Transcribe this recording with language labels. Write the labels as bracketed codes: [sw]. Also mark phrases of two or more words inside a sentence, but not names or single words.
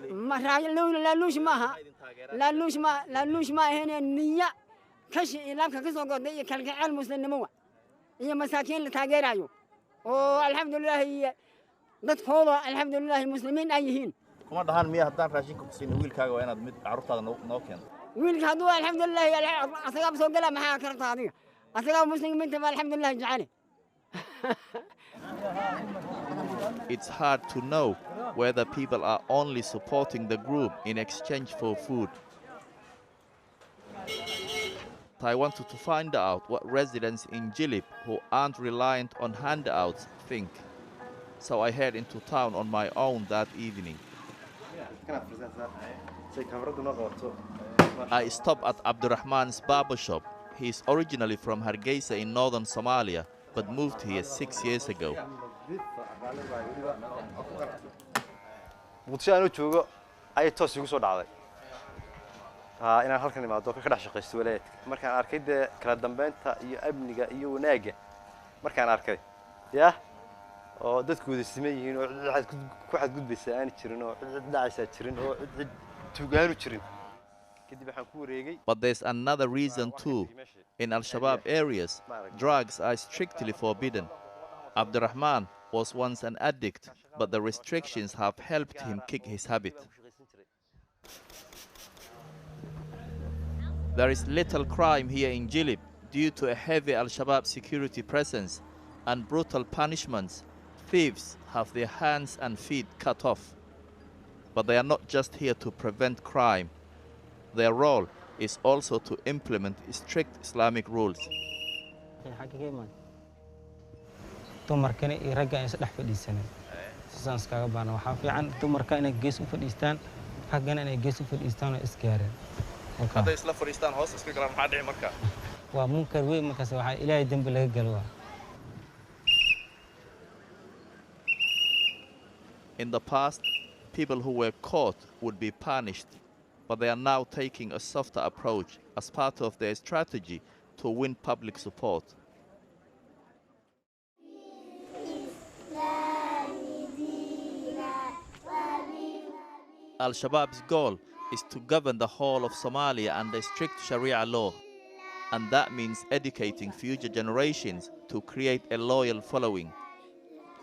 [so] ma laaluush maaha laaluush ma ahayn niya kashi ilaabka ka soo go'day iyo kalgacayl muslimnimo iyo masaakiin la taageerayo oo alxamdulillah dadkooda alxamdulillah muslimiin ay yihiin. kuma dhahan miya haddaan raashinka ku siin wiilkaaga waa inaad mid carruurtaada noo keento. wiilka hadduu alxamdulillah asagaa soo gala maxaa karta adiga asagaa muslimiinta alxamdulillah jecel. [en] It's hard to know whether people are only supporting the group in exchange for food. I wanted to find out what residents in Jilib who aren't reliant on handouts think. So I head into town on my own that evening. I stop at Abdurrahman's barber shop. He's originally from Hargeisa in northern Somalia, but moved here 6 years ago. [so] muqdisho aanu joogo ay toos igu soo dhacday inaan halkan imaado ka dhex shaqeysto walaayadka markaan arkay kala dambeynta iyo amniga iyo wanaaga markaan arkay oo dadkooda siman yihiin oo ku xadgudbaysa aan jirin oo cid dhacaysa jirin oo cid tuugaanu jirin kadib waxaan ku wareegay. [en] But there's another reason too. In Al-Shabaab areas, drugs are strictly forbidden. Abdurrahman was once an addict, but the restrictions have helped him kick his habit. There is little crime here in Jilib due to a heavy Al-Shabaab security presence and brutal punishments. Thieves have their hands and feet cut off. But they are not just here to prevent crime. Their role is also to implement strict Islamic rules. [so] dumarkana iyo ragga is dhex fadhiisanay sidaas kaga baan waxa fiican dumarka inay gees u fadhiistaan raggana inay gees u fadhiistaan oo isgaareen hadday isla fadhiistaan hoos iska galaan maxaa dhici markaa waa munkar weyn markaas waxa ilaahay dambi laga galo. [en] In the past, people who were caught would be punished, but they are now taking a softer approach as part of their strategy to win public support. Al-Shabaab's goal is to govern the whole of Somalia under strict Sharia law, and that means educating future generations to create a loyal following.